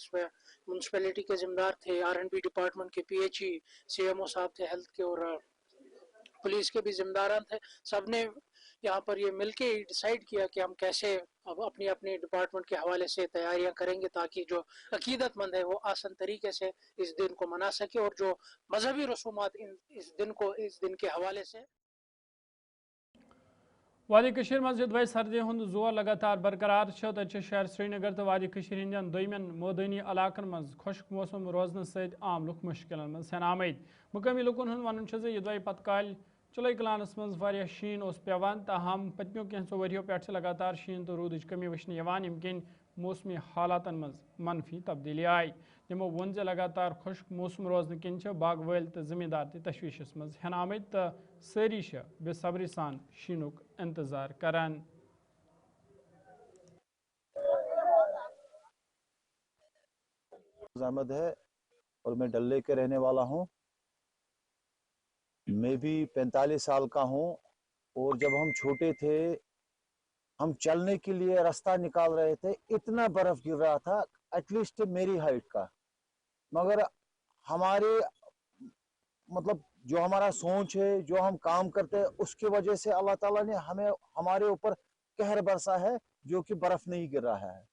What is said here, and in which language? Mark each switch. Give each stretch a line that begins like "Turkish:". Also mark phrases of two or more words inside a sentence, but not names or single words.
Hindi: इसमें म्यूनसिपैलिटी के ज़िम्मेदार थे, R&B डिपार्टमेंट के PHE, CMO साहब थे हेल्थ के, और पुलिस के भी ज़िम्मेदारान थे। सब ने यहाँ पर ये मिल के डिसाइड किया कि हम कैसे अब अपनी अपनी डिपार्टमेंट के हवाले से तैयारियां करेंगे ताकि जो अकीदतमंद है वो आसान तरीके से इस दिन को मना सके, और जो मजहबी रसूमात इस दिन के हवाले से।
Kashmiri: वादी कशीर मज यदि सर्दी हुंद जोर लगातार बरकरार तत शहर श्रीनगर तो वादी कशीर हिंदन दोयमन मोदनी इलाकन मज खुश्क मौसम रोजन सत आम लुक मुश्किल मज हेन आमद। मुकामी लुकन हुंद वन यदि पत काल चुलई कलानस मज शीन पेवान, ताहम पत्मियों कैंसो वरियों पे लगातार शीन तो रूद कमी वचन यम मौसमी हालातन मज मनफी तब्दीली आई। यमो वोन जे लगातार खुश्क मौसम रोजन किन बाग वल तो जमींदार तशवीशस मज हेन आमद, तो सारी बेसब्री सान शीनुक इंतजार करान।
Hindi: आमद है और मैं डल लेक के रहने वाला हूँ। मैं भी 45 साल का हूँ और जब हम छोटे थे हम चलने के लिए रास्ता निकाल रहे थे, इतना बर्फ गिर रहा था एटलीस्ट मेरी हाइट का, मगर हमारे मतलब जो हमारा सोच है, जो हम काम करते हैं, उसकी वजह से अल्लाह ताला ने हमें हमारे ऊपर कहर बरसा है जो कि बर्फ नहीं गिर रहा है।